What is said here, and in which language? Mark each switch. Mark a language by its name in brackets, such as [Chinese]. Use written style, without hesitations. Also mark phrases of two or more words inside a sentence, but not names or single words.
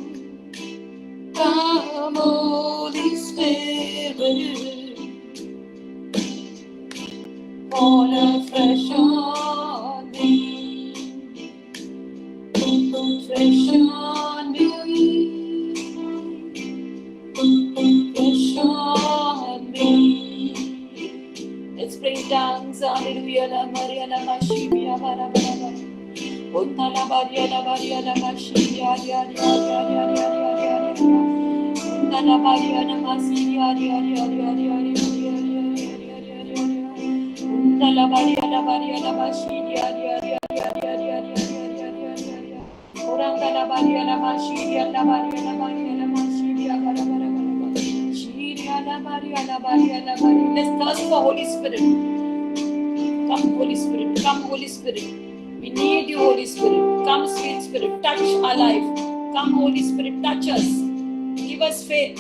[English] Come, Holy Spirit, fall afresh on me, fresh on me, fresh on me. Let's pray in tongues. Hallelujah. La Maria la Mashibia bara bara bara. Otta la Maria la Maria la Mashibia ya ya ya ya ya ya ya. Otta la Maria la Mashibia ya ya ya ya ya ya ya. Otta la Maria la Mashibia ya ya ya ya ya ya. Oranda la Maria la Mashibia la Maria la Mashibia bara bara bara. Let's thirst for Holy Spirit. Come, Holy Spirit. Come, Holy Spirit. We need you, Holy Spirit. Come, sweet Spirit. Touch our life. Come, Holy Spirit. Touch us. Give us faith.